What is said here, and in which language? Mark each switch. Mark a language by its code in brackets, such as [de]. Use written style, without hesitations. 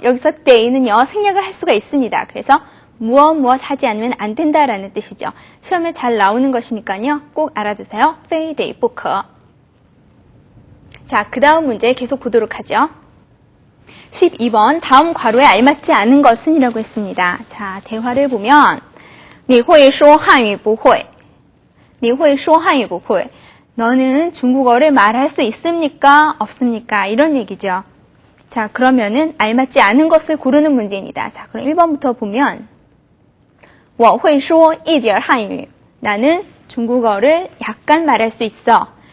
[ko] 여기서 때는요, 생략을 할 수가 있습니다. 그래서 무엇 하지 않으면 안 된다라는 뜻이죠. 시험에 잘 나오는 것이니까요. 꼭 알아두세요. [zh] 非得不可. [ko] 자, 그 다음 문제 계속 보도록 하죠. 12번 다음 괄호에 알맞지 않은 것은 이라고 했습니다. [zh] 자, 대화를 보면 你会说汉语不会? 你会说汉语不会? [ko] 너는 중국어를 말할 수 있습니까? 없습니까? 이런 얘기죠. 자, 그러면은 알맞지 않은 것을 고르는 문제입니다. 자, 그럼 1번부터 보면 [zh] 我会说一点汉语. [ko] 나는 중국어를 약간 말할 수 있어.